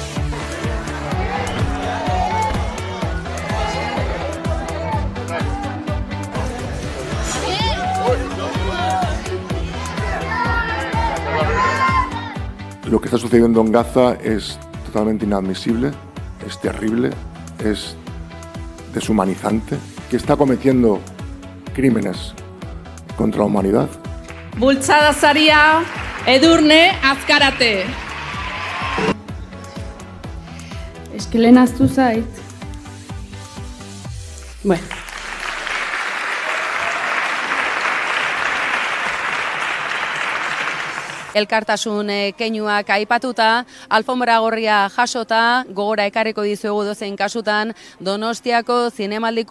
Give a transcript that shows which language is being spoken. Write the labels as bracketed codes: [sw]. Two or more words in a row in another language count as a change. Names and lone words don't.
[es] Lo que está sucediendo en Gaza es totalmente inadmisible, es terrible, es deshumanizante, que está cometiendo crímenes contra la humanidad. [eu] Bultzada saria, Edurne Azkarate. [es] Es que [eu] lehen ahaztu zait. Bueno. Elkartasun keinuak aipatuta, alfombra gorria jasota, gogora ekarriko dizuegu dozein kasutan, Donostiako zinemaldiko